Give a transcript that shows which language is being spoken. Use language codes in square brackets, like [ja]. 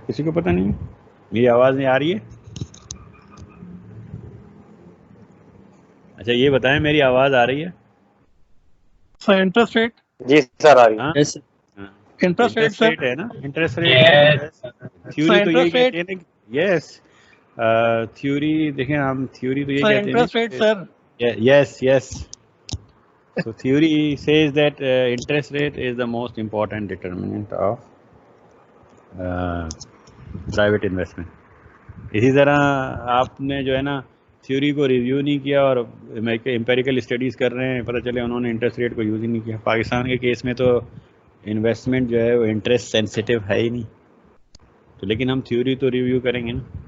[ur] کسی کو پتہ نہیں؟ میری آواز نہیں آ رہی ہے؟ اچھا یہ بتائیں میری آواز آ رہی ہے؟ سر انٹرسٹ ریٹ. جی سر آ رہی ہے. Interest rate sir. ہے نا انٹرسٹ ریٹ. تھیوری تو یہی کہتی ہے نا. یس تھیوری دیکھیں ہم تھیوری تو یہی سر کہتے ہیں interest rate sir. Yes. [en] So theory says that interest rate is the most important determinant of private investment. [ur] اسی طرح آپ نے جو ہے نا تھیوری کو ریویو نہیں کیا اور امپیریکل اسٹڈیز کر رہے ہیں، پتہ چلے انہوں نے انٹرسٹ ریٹ کو یوز ہی نہیں کیا. پاکستان کے کیس میں تو انویسٹمنٹ جو ہے وہ انٹرسٹ سینسیٹیو ہے ہی نہیں، تو لیکن ہم تھیوری تو ریویو کریں گے نا.